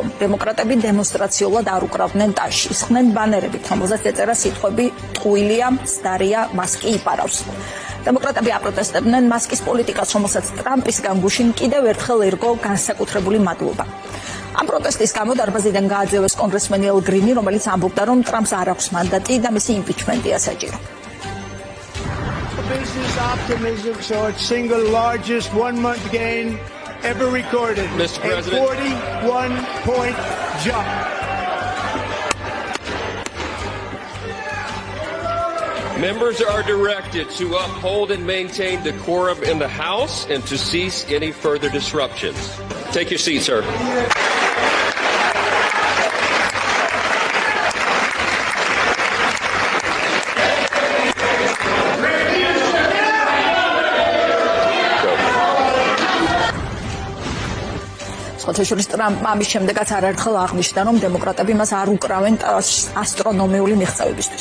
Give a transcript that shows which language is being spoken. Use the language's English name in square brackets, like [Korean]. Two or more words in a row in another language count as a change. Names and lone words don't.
[Georgian] დემოკრატები დემონსტრაციულად არ უკრავდნენ ტაშს, ისხდნენ ბანერებით, რომელზეც ეწერა სიტყვები ტყუილია, მცდარია, მასკი იპარავს. დემოკრატები აპროტესტებდნენ მასკის პოლიტიკას, რომელსაც ტრამპისგან გუშინ კიდევ ერთხელ ერგო განსაკუთრებული მადლობა. ამ პროტესტის გამო დარბაზიდან გააძევეს კონგრესმენი ელ გრინი, რომელიც ამბობდა, რომ ტრამპს არ აქვს მანდატი და მისი იმპიჩმენტია საჭირო. [English] Business optimism saw its single largest one-month gain ever recorded. Mr. President. A 41-point jump. Members are directed to uphold and maintain decorum in the House and to cease any further disruptions. Take your seat, sir. [Georgian] შორის ტრამპმა ამის შემდეგაც არაერთხელ აღნიშნა, რომ დემოკრატები მას არ უკრავენ ასტრონომიული მიღწევებისთვის.